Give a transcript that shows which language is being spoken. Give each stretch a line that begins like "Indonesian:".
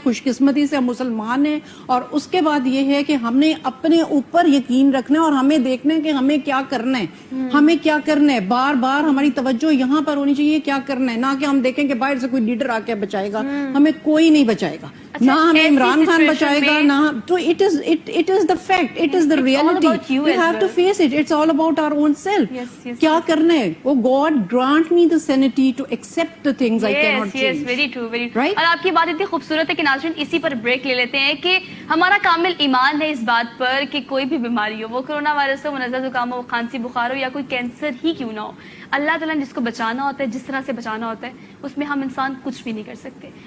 Urdu: خوش قسمتی سے ہم مسلمان ہیں. اور اس کے بعد یہ ہے کہ ہم نے اپنے اوپر یقین رکھنا ہے اور ہمیں دیکھنا ہے کہ ہمیں کیا کرنا ہے, ہمیں کیا کرنا ہے. بار بار ہماری توجہ یہاں پر ہونی چاہیے کیا کرنا ہے, نہ کہ ہم دیکھیں کہ باہر سے کوئی لیڈر آ کے بچائے گا. ہمیں کوئی نہیں بچائے گا, نہ ہمیں عمران خان بچائے گا, نہ.
English: تو it is the fact, it is the reality. We have to face it. It's all about our own self.
Urdu: کیا کرنا ہے.
English: Oh God, grant me the sanity to accept the things I cannot change. Yes, very true, very true.
Urdu: اور آپ کی بات اتنی خوبصورت ہے کہ ناظرین اسی پر بریک لے لیتے ہیں کہ ہمارا کامل ایمان ہے اس بات پر کہ کوئی بھی بیماری ہو, وہ کرونا وائرس ہو, وہ نزلہ زکام ہو, وہ کھانسی بخار ہو, یا کوئی کینسر ہی کیوں نہ ہو, اللہ تعالیٰ نے جس کو بچانا ہوتا ہے, جس طرح سے بچانا ہوتا ہے, اس میں ہم انسان کچھ بھی نہیں کر سکتے.